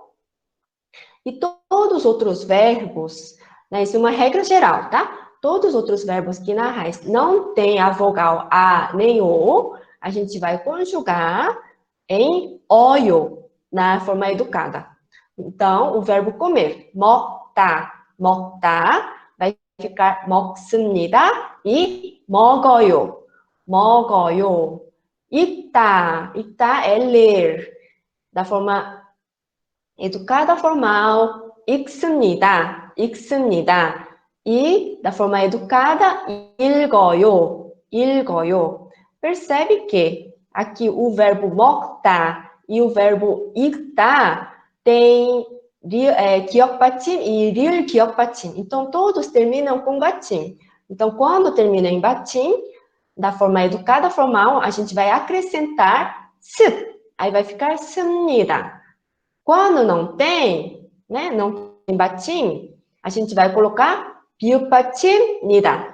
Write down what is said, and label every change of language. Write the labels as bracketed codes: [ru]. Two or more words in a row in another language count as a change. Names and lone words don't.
[pt] E todos os outros verbos, né, isso é uma regra geral, tá? Todos os outros verbos que na raiz não tem a vogal A nem O, a gente vai conjugar em oio, na forma educada. Então, o verbo comer, [ko] 먹다, 먹다, [pt] vai ficar 먹습니다 e [ko] 먹어요, 먹어요. 있다, 있다 [pt] é ler, da forma educada formal, [ko] 읽습니다, 읽습니다. [pt] E da forma educada, [ko] 읽어요, 읽어요. [pt] Percebe que aqui o verbo 먹다 e o verbo 읽다 tem 기억받침 e [ko] 릴 기억받침. [pt] Então, todos terminam com 받침. Então, quando termina em 받침, da forma educada formal, a gente vai acrescentar 습. Aí vai ficar 습니다. Quando não tem, né, não tem 받침, a gente vai colocar 비읍받침니다.